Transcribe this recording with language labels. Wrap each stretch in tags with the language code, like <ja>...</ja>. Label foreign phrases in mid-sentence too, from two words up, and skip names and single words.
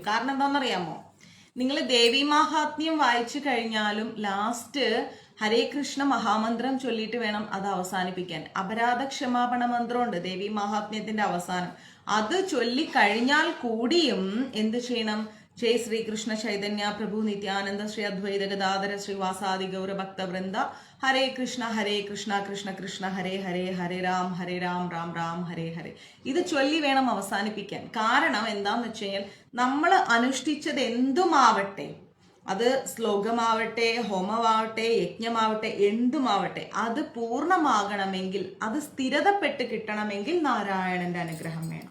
<ml>കാരണം എന്താണെന്നറിയാമോ? നിങ്ങൾ ദേവി മഹാത്മ്യം വായിച്ചു കഴിഞ്ഞാലും ലാസ്റ്റ് ഹരേ കൃഷ്ണ മഹാമന്ത്രം ചൊല്ലിയിട്ട് വേണം അത് അവസാനിപ്പിക്കാൻ. അപരാധ ക്ഷമാപണ മന്ത്രമുണ്ട് ദേവി മഹാത്മ്യത്തിന്റെ അവസാനം. അത് ചൊല്ലിക്കഴിഞ്ഞാൽ കൂടിയും എന്ത് ചെയ്യണം?</ml> <sa>जय श्री कृष्ण चैतन्य प्रभु नित्यानंद श्री अद्वैत गदाधर श्रीवासादि गौर भक्त वृंद हरे कृष्ण कृष्ण कृष्ण हरे हरे हरे राम राम हरे हरे.</sa> <ml>ഇത് ചൊല്ലി വേണം അവസാനിപ്പിക്കാൻ. കാരണം എന്താന്ന് വെച്ച് കഴിഞ്ഞാൽ നമ്മൾ അനുഷ്ഠിച്ചത് എന്തുമാവട്ടെ, അത് ശ്ലോകമാവട്ടെ, ഹോമമാവട്ടെ, യജ്ഞമാവട്ടെ, എന്തുമാവട്ടെ, അത് പൂർണ്ണമാകണമെങ്കിൽ, അത് സ്ഥിരതപ്പെട്ട് കിട്ടണമെങ്കിൽ നാരായണന്റെ അനുഗ്രഹം വേണം.</ml>